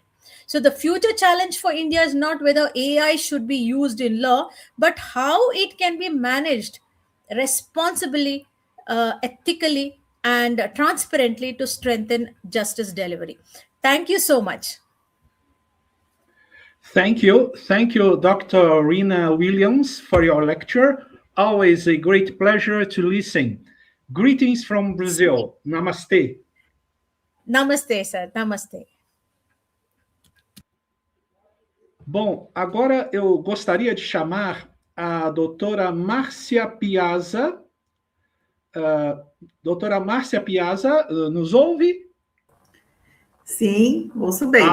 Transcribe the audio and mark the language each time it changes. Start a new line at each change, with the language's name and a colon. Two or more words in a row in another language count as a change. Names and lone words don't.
English: So the future challenge for India is not whether AI should be used in law, but how it can be managed responsibly, ethically, and transparently to strengthen justice delivery. Thank you so much. Thank you. Thank you, Dr. Rina Williams, for your lecture. Always a great pleasure to listen. Greetings from Brazil. Namaste. Namaste, sir. Namaste.
Portuguese: Bom, agora eu gostaria de chamar a doutora Márcia Piazza. Doutora Márcia Piazza, nos ouve? Sim, ouço bem.